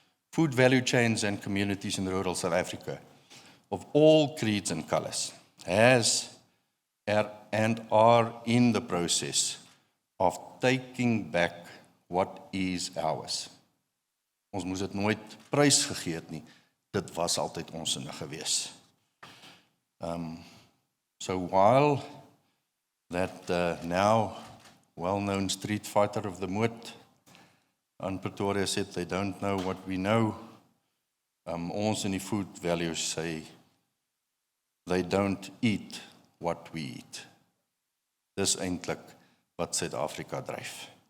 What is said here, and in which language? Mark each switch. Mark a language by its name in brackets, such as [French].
[English] Food value chains and communities in rural South Africa of all creeds and colors has and are in the process of taking back what is ours. [Afrikaans] Ons moes dit nooit prys gegee het nie. Dit was altyd onsinnig gewees. [English] So while that now well-known street fighter of the moot in Pretoria said they don't know what we know, [Afrikaans] ons in die [English] food values say they don't eat what we eat. [Afrikaans] Dis eintlik wat Suid-Afrika dryf.